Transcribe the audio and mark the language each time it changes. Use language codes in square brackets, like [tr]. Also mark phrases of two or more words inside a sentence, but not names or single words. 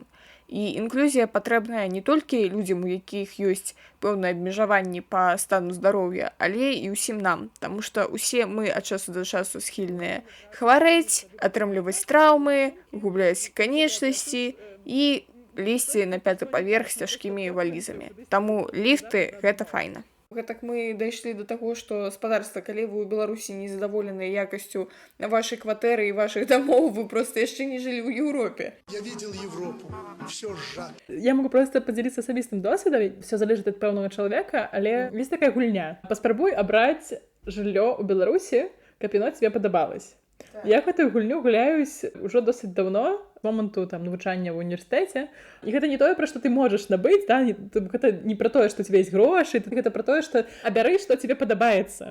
[be] І інклюзія патрэбная не толькі людзям, у якіх ёсць пэўныя абмежаванні па стану здароўя, але і ўсім нам, таму што ўсе мы ад часу да часу схільныя хварэць, атрымліваць траўмы, губляць канечнасці і лезці на 5-й паверх з цяжкімі валізамі. Таму ліфты — гэта файна. Гэтак мы дайшлі да таго, што, спадарства, калі вы ў Беларусі незадаволеныя якасцю вашай кватэры і вашых дамоў, вы проста яшчэ не жылі ў Еўропе. [ru] Я видел Европу, все сжато. [be] Я могу просто падзяліцца асабістым досведам, все залежыць ад пэўнага чалавека, але ёсць такая гульня. Паспрабуй абраць жыллё ў Беларусі, каб яно тебе падабалось. Я гэтую гульню гуляюсь ўжо досыць даўно, з моманту там навучання ў універсітэце. І гэта не тое, пра што ты можаш набыць, да? Гэта не пра тое, што у тебе ёсць грошы, гэта пра тое, што абяры, што тебе падабаецца.